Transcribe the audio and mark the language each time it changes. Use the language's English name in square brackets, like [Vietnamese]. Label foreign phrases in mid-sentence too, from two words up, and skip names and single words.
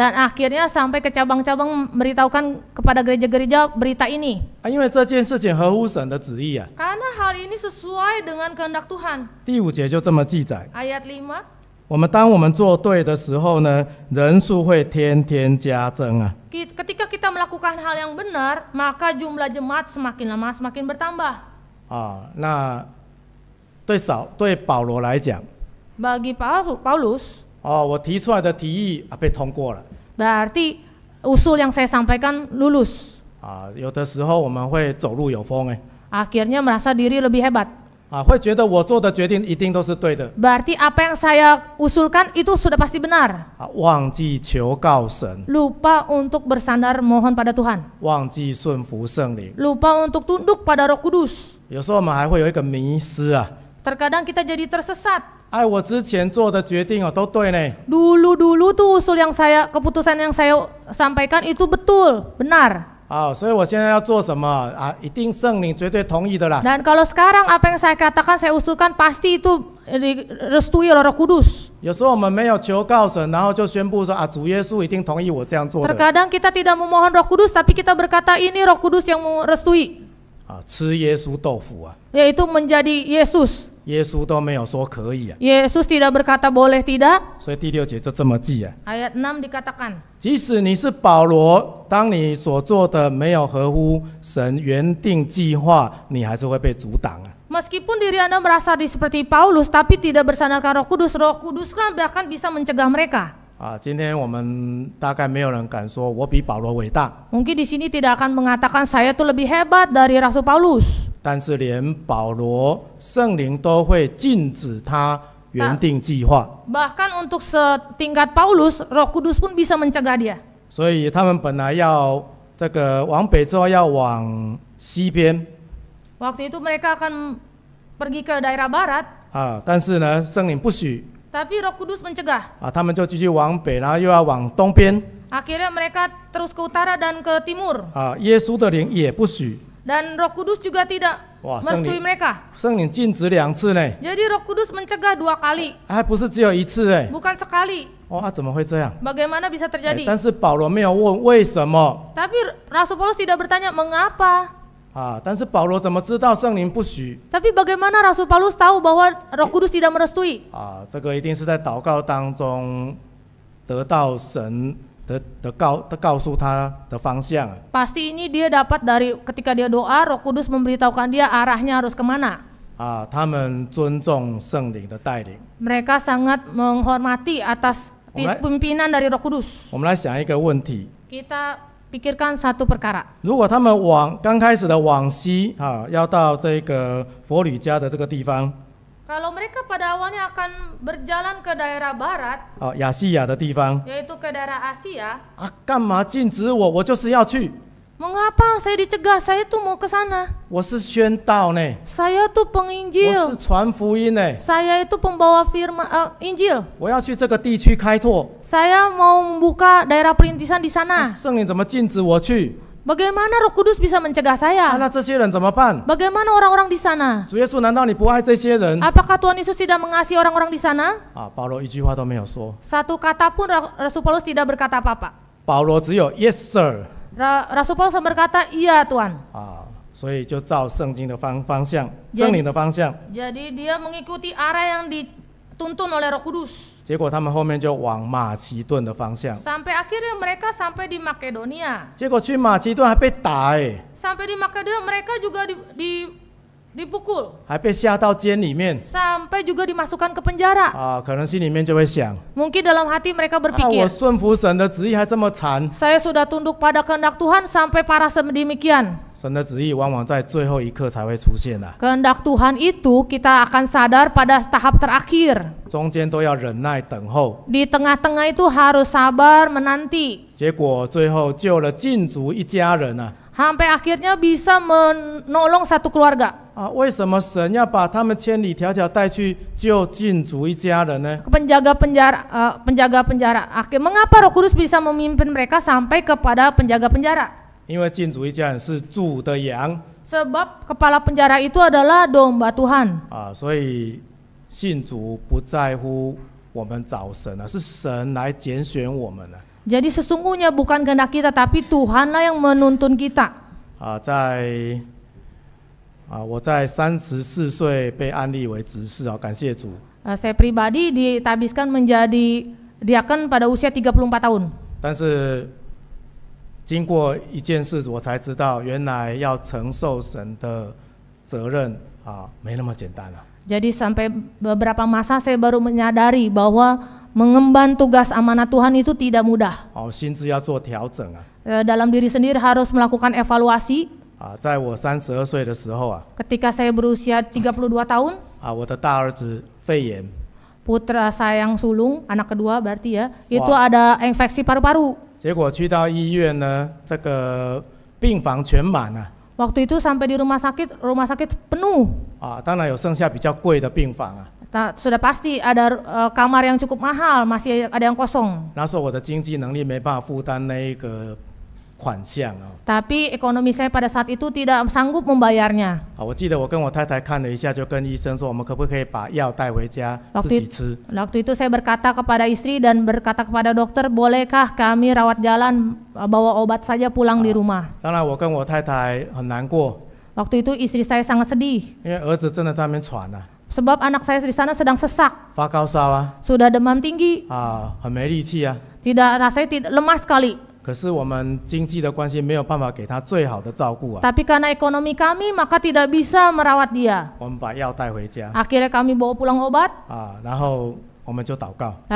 [Indonesian] Dan akhirnya sampai ke cabang-cabang memberitahukan kepada gereja-gereja berita ini. [Chinese] 因为这件事情合乎神的旨意啊。 [Indonesian] Karena hal ini sesuai dengan kehendak Tuhan. [Chinese] 第5节就这么记载。 [Indonesian] Ayat 5. [Chinese] 当我们做对的时候呢，人数会天天加增啊。 [Indonesian] Ketika kita melakukan hal yang benar, maka jumlah jemaat semakin lama semakin bertambah. [Chinese] 那对保罗来讲， [Indonesian] Bagi Paulus, [Chinese] 我提出来的提议被通过了。 [Indonesian] berarti usul yang saya sampaikan lulus. [Chinese] 有的时候我们会走路有风 [Indonesian] Akhirnya merasa diri lebih hebat. [Chinese] 会觉得我做的决定一定都是对的。 [Indonesian] Berarti apa yang saya usulkan itu sudah pasti benar. [Chinese] 忘记求告神， [Indonesian] Lupa untuk bersandar mohon pada Tuhan. [Chinese] 忘记顺服圣灵。 [Indonesian] Lupa untuk tunduk pada Roh Kudus. [Chinese] 有时候我们还会有一个迷失啊。 [Indonesian] Terkadang kita jadi tersesat. [Chinese] 我之前做的决定都对呢。 [Indonesian] Dulu tuh keputusan yang saya sampaikan itu betul, benar. [Chinese] 所以我现在要做什么一定圣灵绝对同意的啦。 [Indonesian] Dan kalau sekarang apa yang saya katakan, saya usulkan pasti itu direstui oleh Roh Kudus. [Chinese] 有时候我们没有求告神，然后就宣布说主耶稣一定同意我这样做的。 [Indonesian] Terkadang kita tidak memohon Roh Kudus, tapi kita berkata ini Roh Kudus yang merestui. [Chinese] 吃耶稣豆腐 [Indonesian] Yaitu menjadi Yesus. [Chinese] 耶稣都没有说可以 [Indonesian] Yesus tidak berkata boleh tidak. [Chinese] 所以第6节就这么记 [Indonesian] Ayat 6 dikatakan, [Chinese] 即使你是保罗，当你所做的没有合乎神原定计划，你还是会被阻挡 [Indonesian] Meskipun diri Anda merasa seperti Paulus, tapi tidak bersandarkan Roh Kudus kan bahkan bisa mencegah mereka. [Chinese] 今天我们大概没有人敢说我比保罗伟大。 [Indonesian] Mungkin di sini tidak akan mengatakan saya tuh lebih hebat dari Rasul Paulus. [Chinese] 但是连保罗，圣灵都会禁止他原定计划。 [Indonesian] Bahkan untuk setingkat Paulus, Roh Kudus pun bisa mencegah dia. [Chinese] 所以他们本来要这个往北之后要往西边 [Indonesian] Waktu itu mereka akan pergi ke daerah barat, [Chinese] 啊，但是呢，圣灵不许 [Indonesian] tapi Roh Kudus mencegah. [Chinese] 啊，他们就继续往北，然后又要往东边 [Indonesian] Akhirnya mereka terus ke utara dan ke timur. [Chinese] 啊，耶稣的灵也不许， [Indonesian] Dan Roh Kudus juga tidak Wah, merestui mereka. [Chinese] 圣灵禁止2次呢， [Indonesian] Jadi Roh Kudus mencegah 2 kali, [Chinese] 还不是只有1次哎， [Indonesian] bukan sekali. [Chinese] 哦啊，怎么会这样？ [Indonesian] Bagaimana bisa 哎 terjadi? [Chinese] 但是保罗没有问为什么 [Indonesian] Tapi Rasul Paulus tidak bertanya mengapa. [Chinese] 啊，但是保罗怎么知道圣灵不许 [Indonesian] Tapi bagaimana Rasul Paulus tahu bahwa Roh Kudus tidak merestui? 啊？ [Chinese] 这个一定是在祷告当中得到神的告诉他的方向。 [Indonesian] Pasti ini dia dapat dari ketika dia doa, Roh Kudus memberitahukan dia arahnya harus kemana. [Chinese] 啊，他们尊重圣灵的带领。 [Indonesian] Mereka sangat menghormati atas pimpinan dari Roh Kudus. [Chinese] 我们来想一个问题： [Indonesian] Kita pikirkan satu perkara. [Chinese] 如果他们刚开始的往西啊，要到这个佛吕家的这个地方 [Indonesian] Kalau mereka pada awalnya akan berjalan ke daerah barat, [Chinese] 啊，亚细亚的地方 [Indonesian] yaitu ke daerah Asia, [Chinese] 啊，干嘛禁止我？我就是要去， [Indonesian] mengapa saya dicegah? Saya tuh mau ke sana. [Chinese] 我是宣道呢， [Indonesian] Saya tuh [Chinese] 我 [Indonesian] penginjil. [Chinese] 是传福音呢， [Indonesian] Saya itu pembawa firman Injil. [Chinese] 我要去这个地区开拓。 [Indonesian] Saya mau membuka daerah perintisan di [Chinese] 那 [Indonesian] sana. [Chinese] 圣灵怎么禁止我去？ [Indonesian] Bagaimana Roh Kudus bisa mencegah 啊， saya? [Chinese] 那这些人怎么办？ [Indonesian] Bagaimana orang-orang di sana? [Chinese] 主耶稣，难道你不爱这些人？ [Indonesian] Apakah Tuhan Yesus tidak mengasihi orang-orang di sana? [Chinese] 啊，保罗一句话都没有说， [Indonesian] Satu kata pun Rasul Paulus tidak berkata apa-apa. [Chinese] 保罗只有 [English] Yes sir [Indonesian] Rasul Paulus berkata, iya Tuhan. [Chinese] 啊，所以就照圣经的方向，圣灵的方向。 [Indonesian] Jadi dia mengikuti arah yang dituntun oleh Roh Kudus. [Chinese] 结果他们后面就往马其顿的方向， [Indonesian] Sampai akhirnya mereka sampai di Makedonia. [Chinese] 结果去马其顿还被打 [Indonesian] Sampai di Makedonia mereka juga dipukul. [Chinese] 还被下到监里面 [Indonesian] Sampai juga dimasukkan ke penjara. [Chinese] 啊，可能心里面就会想， [Indonesian] Mungkin dalam hati mereka 啊， berpikir, [Chinese] 我顺服神的旨意还这么惨， [Indonesian] saya sudah tunduk pada kehendak Tuhan sampai parah sedemikian. [Chinese] 神的旨意往往在最后一刻才会出现啊， [Indonesian] Kehendak Tuhan itu kita akan sadar pada tahap terakhir. [Chinese] 中间都要忍耐等候， [Indonesian] Di tengah-tengah itu harus sabar menanti. [Chinese] 结果最后救了禁足一家人啊。 [Indonesian] Sampai akhirnya bisa menolong satu keluarga. [Chinese] 啊，为什么神要把他们千里迢迢带去救禁足一家人呢？ [Indonesian] Penjaga penjara. Mengapa Roh Kudus bisa memimpin mereka sampai kepada penjaga penjara? [Chinese] 因为禁足一家人是主的羊 [Indonesian] Sebab kepala penjara itu adalah domba Tuhan. [Chinese] 啊，所以信主不在乎我们找神啊，是神来拣选我们啊。 [Indonesian] Jadi sesungguhnya bukan kehendak kita, tapi Tuhanlah yang menuntun kita. [Chinese] 啊，我在34岁被安立为执事啊，感谢主。 [Indonesian] Saya pribadi ditabiskan menjadi diaken pada usia 34 tahun. [Chinese] 但是经过一件事，我才知道原来要承受神的责任啊，没那么简单啊。 [Indonesian] Jadi sampai beberapa masa saya baru menyadari bahwa mengemban tugas amanat Tuhan itu tidak mudah. [Chinese] 哦，心智要做调整啊。 [Indonesian] Dalam diri sendiri harus melakukan evaluasi. [Chinese] 啊，在我32岁的时候啊， [Indonesian] Ketika saya berusia 32 tahun, [Chinese] 啊，我的大儿子肺炎， [Indonesian] putra saya yang sulung, anak kedua berarti ya, itu ada infeksi paru-paru. [Chinese] 结果去到医院呢，这个病房全满啊。 [Indonesian] Waktu itu sampai di rumah sakit penuh. [Chinese] 啊，当然有剩下比较贵的病房啊。 [Indonesian] Sudah pasti ada kamar yang cukup mahal, masih ada yang kosong. [Chinese] 那时候我的经济能力没办法负担那一个款项啊。 [Indonesian] Tapi ekonomi saya pada saat itu tidak sanggup membayarnya. [Chinese] 啊，我记得我跟我太太看了一下，就跟医生说，我们可不可以把药带回家自己吃？ [Indonesian] Waktu itu saya berkata kepada istri dan berkata kepada dokter, bolehkah kami rawat jalan bawa obat saja pulang di rumah. [Chinese] 当然，我跟我太太很难过， [Indonesian] Waktu itu istri saya sangat sedih. [Chinese] 因为儿子真的在那边喘啊， [Indonesian] Sebab anak saya di sana sedang sesak, [Chinese] 发高烧啊， [Indonesian] sudah demam tinggi, [Chinese] 啊，很没力气啊。 [Indonesian] rasanya lemas sekali. [Chinese] 可是我们经济的关系没有办法给他最好的照顾啊。 [Indonesian] Tapi karena ekonomi kami maka tidak bisa merawat dia. [Chinese] 我们把药带回家 [Indonesian] Akhirnya kami bawa pulang obat, [Chinese] 啊，然后我们就祷告，